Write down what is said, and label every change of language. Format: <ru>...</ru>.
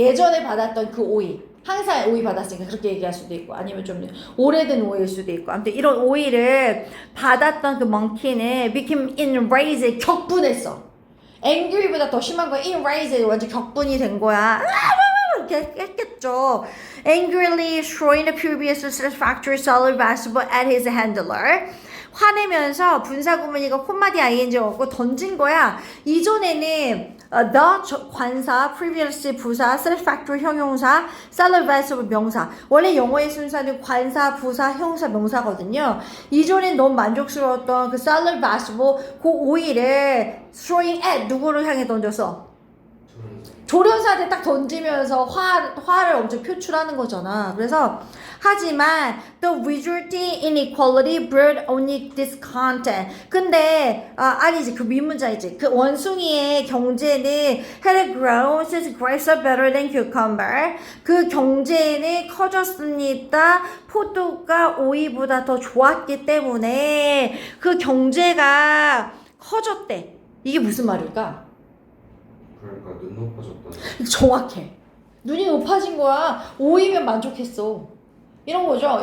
<ko>예전에 받았던 그 오이, 항상 오이 받았으니까 그렇게 얘기할 수도 있고, 아니면 좀 오래된 오이일 수도 있고, 아무튼 이런 오이를 받았던 그 monkey는</ko> <en>became enraged,</en> <ko>격분했어. angry보다 더 심한 거야. enraged, 완전 격분이 된 거야. 이렇게 했겠죠.</ko> <en>angrily throwing the previous satisfactory solid vegetable at his handler.</en> <ko>화내면서 분사구문이가 콧마디 ing 얻고 던진 거야. 이전에는 the 관사, previous 부사, satisfactory 형용사, solid vegetable 명사. 원래 영어의 순서는 관사, 부사, 형사, 명사거든요. 이전엔 너무 만족스러웠던 그 solid vegetable, 그 오이를 throwing at, 누구를 향해 던졌어? 조련사한테 딱 던지면서 화를 엄청 표출하는 거잖아. 그래서 하지만</ko> <en>the resulting inequality brought only discontent.</en> <ko>근데 아니지, 그 윗문장이지. 그 원숭이의 경제는</ko> <en>had grown since grapes are better than cucumber.</en> <ko>그 경제는 커졌습니다. 포도가 오이보다 더 좋았기 때문에 그 경제가 커졌대. 이게 무슨 말일까? 그러니까 눈 높아졌다. 정확해. 눈이 높아진 거야. 오이면 만족했어. 이런 거죠.</ko>